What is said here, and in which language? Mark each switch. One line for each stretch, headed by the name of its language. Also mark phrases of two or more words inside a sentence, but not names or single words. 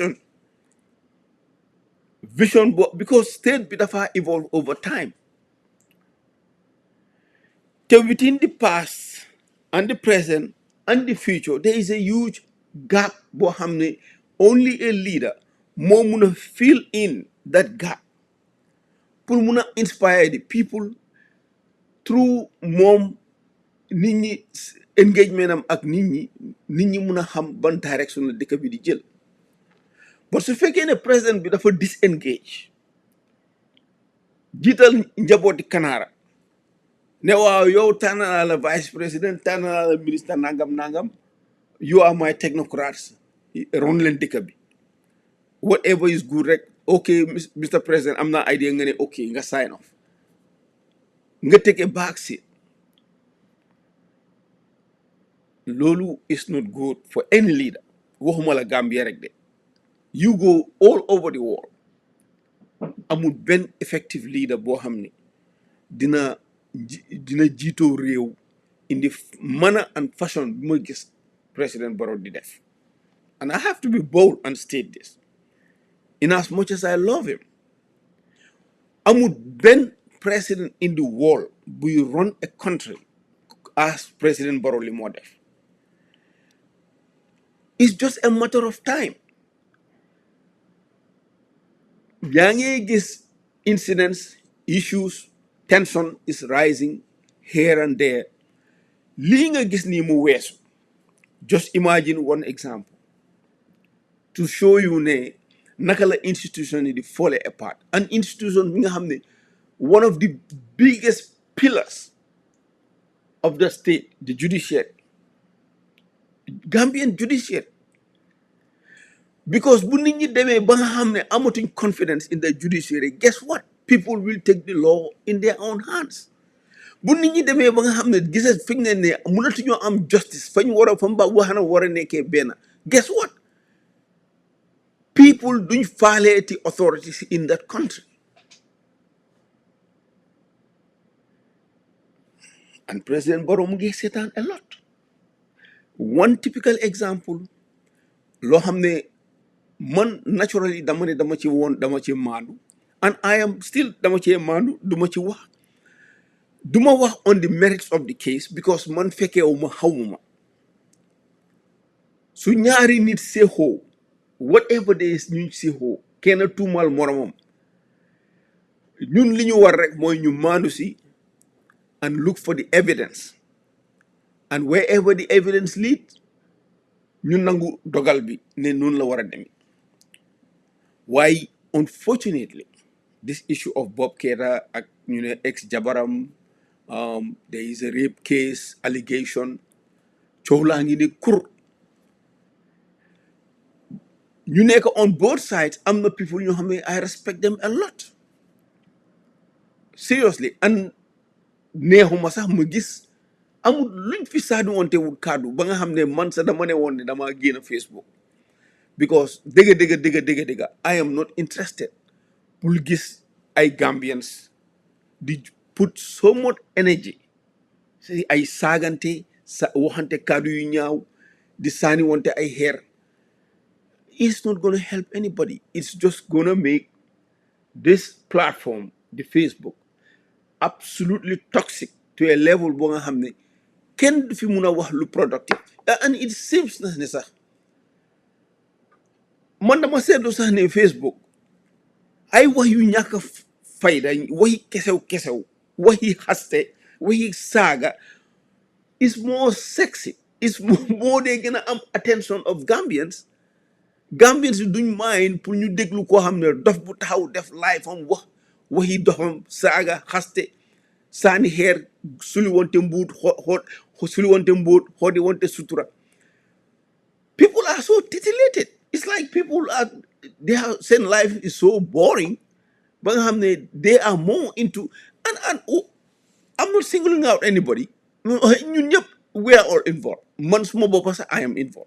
English: vision because state
Wolof: bi dafa
English: evolve over time te within the past and the present and the future there is a huge gap
Wolof: boo xam ne
English: only a leader
Wolof: moo mun a
English: fill in that gap
Wolof: pour mun a
English: inspire the people through
Wolof: moom nit ñi engagement am ak nit ñi mun a xam ban direction la dëkk bi di jël but su fekkee ne président bi dafa disengage jiital njabooti Kanaara ne waaw yow tànn naa la vice président tànn naa la ministre nangam
English: you are my technocrats
Wolof: ron leen dëkk bi
English: whatever is good
Wolof: rek
English: ok Mr. President
Wolof: am naa
English: idea
Wolof: nga ne
English: ok nga sign off nga take a back seat loolu is not good for any leader
Wolof: waxuma la Gambia rek de
English: you go all over the world
Wolof: amul benn
English: effective leader
Wolof: boo xam ne dina jiitoo réew
English: in the manner and fashion
Wolof: bi ma gis
English: President Barrow
Wolof: di def
English: and I have to be bold and state this in as much as I love him
Wolof: amul benn
English: president in the world buy run a country as President Barrow
Wolof: li moo def
English: it's just a matter of time
Wolof: yaa ngi gis
English: incidents issues tension is rising here and there
Wolof: lii nga gis nii mu weesu
English: just imagine one example to show you
Wolof: ne naka la
English: institution
Wolof: yi di
English: fall apart an institution
Wolof: bi nga xam ne
English: one of the biggest pillars of the state the judiciary Gambian judiciary because
Wolof: bu nit ñi demee ba nga xam ne amatuñ
English: confidence in the judiciary guess what people will take the law in their own hands
Wolof: bu nit ñi demee ba nga xam ne gisa fi ñu ne mënatuñoo am justice fañ war a fa mba waxana war a nekkee benn
English: guess what people
Wolof: duñ faaleeti
English: authorities in that country. And President Barrow mu ngi seetaan a lot. One typical example
Wolof: loo xam ne man naturally dama ci woon dama ci maandu,
English: and I am still
Wolof: dama ci maandu duma ci wax duma wax
English: on the merits of the case because
Wolof: man fekkeewu ma xawma su ñaari nit seexoo
English: whatever day is
Wolof: ñu seexoo kenn tuumal moromam ñun li ñu war rek mooy ñu maandu si
English: and look for the evidence, and wherever the evidence leads
Wolof: ñu nangu dogal bi ne noonu la war a demee.
English: Why, unfortunately, this issue of Bob Keita, ex Jabaram, there is a rape case allegation.
Wolof: Chowlangi ni kur. You nekk
English: on both sides. I'm the people I respect them a lot.
Wolof: Seriously, and neexuma sax ma gis amul luñ fi saadu wonte wul kaddu ba nga xam ne man sa dama ne woon ne dama génn Facebook because dëgga
English: I am not interested
Wolof: pour gis ay Gambians di
English: put so much energy
Wolof: si ay saagante waxante kaddu yu ñaaw di saani wonte ay xeer.
English: It's not going to help anybody. It's just going to make this platform, the Facebook, absolutely toxic to a level
Wolof: bo nga xam ne kenn du fi mun a wax
English: lu productive.
Wolof: And it seems na ne sax man dama seetlu sax ne Facebook ay wax yu ñàkk fayda waxi kesew waxi xaste waxi saaga
English: is more sexy. It's more they gonna am attention of Gambians.
Wolof: Gambians yi duñ mind pour ñu déglu koo xam ne dof bu taxaw def live am waxi dofam saaga xaste saani xeer suli wonte mbuut suli wonte mbuut xoodi wonte sutura.
English: People are so titillated. It's like people are saying life is so boring. But they are more into and I'm not singling out anybody. We are all involved. I am involved.